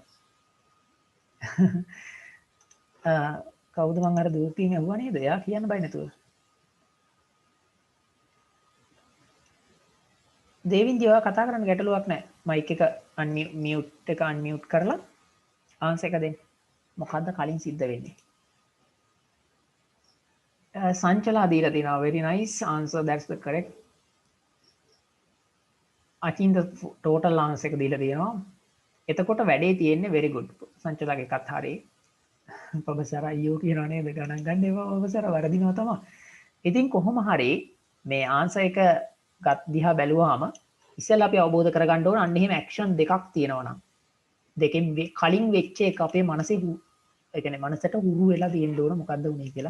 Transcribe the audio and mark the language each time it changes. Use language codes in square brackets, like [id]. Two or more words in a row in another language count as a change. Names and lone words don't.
[si] වෙනවා කවුද මං අර දූතියෙන් ඇහුවා නේද එයා කියන්න බයි නැතුව දේවින්දි ඔයා කතා කරන්න ගැටලුවක් නැහැ මයික් එක මියුට් එක අන්මියුට් කරලා ආන්සර් එක දෙන්න මොකද්ද කලින් සිද්ධ වෙන්නේ සංචලා දීලා තිනවා [en] very nice answer that's the correct I think the total answer [si] එක දීලා තියෙනවා එතකොට වැඩේ තියෙන්නේ [en] very good. [si] සංචලගේ එකත් හරි. පොබසර අයියෝ කියනවා නේද ගණන් ගන්න එපා පොබසර වරදිනවා තමයි. ඉතින් කොහොම හරි මේ ආන්සර් එක ගත් දිහා බැලුවාම ඉස්සෙල්ලා අපි අවබෝධ කරගන්න ඕන අන්න එහෙම ඇක්ෂන් දෙකක් තියෙනවා නම් දෙකෙන් කලින් වෙච්ච එක අපේ මනසේ ඒ කියන්නේ මනසට හුරු වෙලා තියෙන්න ඕන මොකද්ද උනේ කියලා.